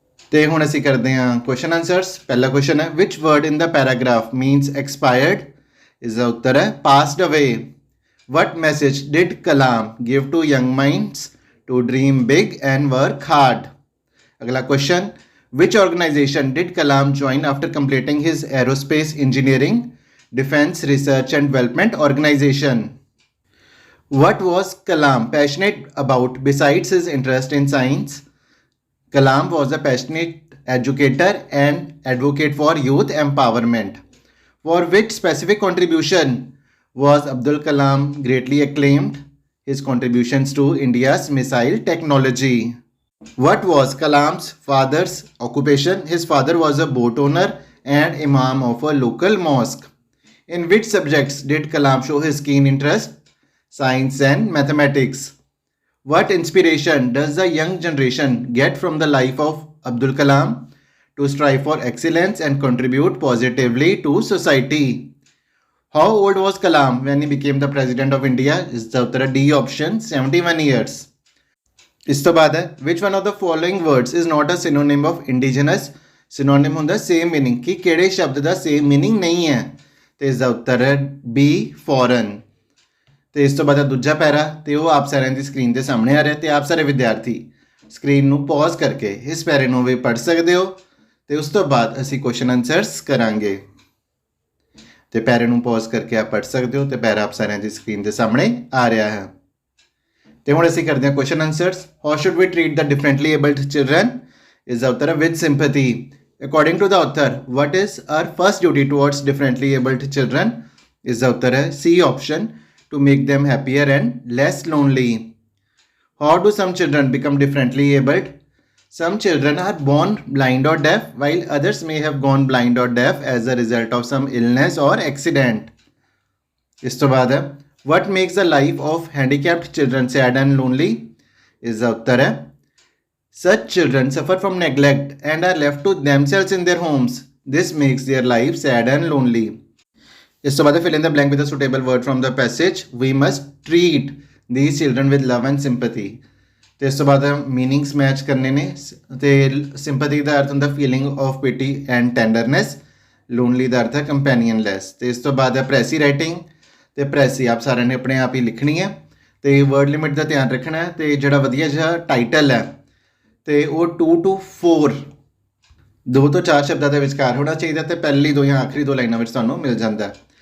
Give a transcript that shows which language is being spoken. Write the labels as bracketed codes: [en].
[pa] ਤੇ ਹੁਣ ਅਸੀਂ ਕਰਦੇ ਹਾਂ ਕੁਐਸਚਨ ਆਨਸਰਸ। ਪਹਿਲਾ ਕੁਐਸਚਨ ਹੈ, [en] Which word in the paragraph means expired? [pa] ਇਸ ਦਾ ਉੱਤਰ ਹੈ [en] Passed away. What message did Kalam give to young minds to dream big and work hard? [pa] ਅਗਲਾ question, [en] which organization did Kalam join after completing his aerospace engineering, defense research and development organization? What was Kalam passionate about besides his interest in science? Kalam was a passionate educator and advocate for youth empowerment. For which specific contribution was Abdul Kalam greatly acclaimed? His contributions to India's missile technology. What was Kalam's father's occupation? His father was a boat owner and imam of a local mosque. In which subjects did Kalam show his keen interest? Science and mathematics. What inspiration does the young generation get from the life of Abdul Kalam to strive for excellence and contribute positively to society? How old was Kalam when he became the President of India? Is the answer D option, 71 years. [pa] ਇਸ ਤੋਂ ਬਾਅਦ ਹੈ, [en] Which one of the following words is not a synonym of indigenous? [pa] ਸਿਨੋਨਿਮ ਹੁੰਦਾ same meaning, ਕਿ ਕਿਹੜੇ ਸ਼ਬਦ ਦਾ same meaning ਨਹੀਂ ਹੈ? ਤੇ ਇਸ ਦਾ ਉੱਤਰ ਹੈ B ਫੋਰਨ। ਤੇ ਇਸ ਤੋਂ ਬਾਅਦ ਹੈ ਦੂਜਾ ਪੈਰਾ, ਤੇ ਉਹ ਆਪ ਸਾਰਿਆਂ ਦੀ ਸਕਰੀਨ ਦੇ ਸਾਹਮਣੇ ਆ ਰਿਹਾ। ਤੇ ਆਪ ਸਾਰੇ ਵਿਦਿਆਰਥੀ ਸਕਰੀਨ ਨੂੰ ਪੌਜ਼ ਕਰਕੇ ਇਸ ਪੈਰੇ ਨੂੰ ਵੀ ਪੜ੍ਹ ਸਕਦੇ ਹੋ। ਤੇ ਉਸ ਤੋਂ ਬਾਅਦ ਅਸੀਂ ਕੁਐਸਚਨ ਆਨਸਰਸ ਕਰਾਂਗੇ। ਤੇ ਪੈਰੇ ਨੂੰ ਪੌਜ਼ ਕਰਕੇ ਆਪ ਪੜ੍ਹ ਸਕਦੇ ਹੋ, ਤੇ ਪੈਰਾ ਆਪ ਸਾਰਿਆਂ ਦੀ ਸਕਰੀਨ ਦੇ ਸਾਹਮਣੇ ਆ ਰਿਹਾ ਹੈ। ਤੇ ਹੁਣ ਅਸੀਂ ਕਰਦੇ ਹਾਂ question answers. [en] How should we treat the differently abled children? [pa] ਇਸ ਦਾ ਉੱਤਰ ਹੈ [en] With sympathy. According to the author, what is our first duty towards differently abled children? [pa] ਇਸ ਦਾ ਉੱਤਰ ਹੈ [en] C option, to make them happier and less lonely. How do some children become differently abled? Some children are born blind or deaf, while others may have gone blind or deaf as a result of some illness or accident. [pa] ਇਸ ਤੋਂ ਬਾਅਦ ਹੈ, [en] what makes the life of handicapped children sad and lonely? Is the [hi] उत्तर है, [en] such children suffer from neglect and are left to themselves in their homes. This makes their life sad and lonely. [pa] ਇਸ ਤੋਂ ਬਾਅਦ [en] fill in the blank with a suitable word from the passage. We must treat these children with love and sympathy. [pa] ਤੇ ਇਸ ਤੋਂ ਬਾਅਦ meanings match ਕਰਨੇ ਨੇ। ਤੇ ਸਿੰਪੈਥੀ ਦਾ ਅਰਥ ਹੁੰਦਾ [en] feeling of pity and tenderness, [pa] lonely ਦਾ ਅਰਥ ਹੈ ਕੰਪੈਨੀਅਨਲੈਸ। ਤੇ ਇਸ ਤੋਂ ਬਾਅਦ ਹੈ ਪ੍ਰੈਸੀ ਰਾਈਟਿੰਗ। ਤੇ ਪ੍ਰੈਸੀ ਆਪ ਸਾਰਿਆਂ ਨੇ ਆਪਣੇ ਆਪ ਹੀ ਲਿਖਣੀ ਹੈ, ਤੇ ਵਰਡ ਲਿਮਿਟ ਦਾ ਧਿਆਨ ਰੱਖਣਾ ਹੈ। ਤੇ ਜਿਹੜਾ ਵਧੀਆ ਜਿਹਾ ਟਾਈਟਲ ਹੈ, ਤੇ ਉਹ 2 to 4 2 ਤੋਂ 4 ਸ਼ਬਦਾਂ ਦੇ ਵਿਚਕਾਰ ਹੋਣਾ ਚਾਹੀਦਾ, ਤੇ ਪਹਿਲੀ 2 ਜਾਂ ਆਖਰੀ 2 ਲਾਈਨਾਂ ਵਿੱਚ ਤੁਹਾਨੂੰ ਮਿਲ ਜਾਂਦਾ।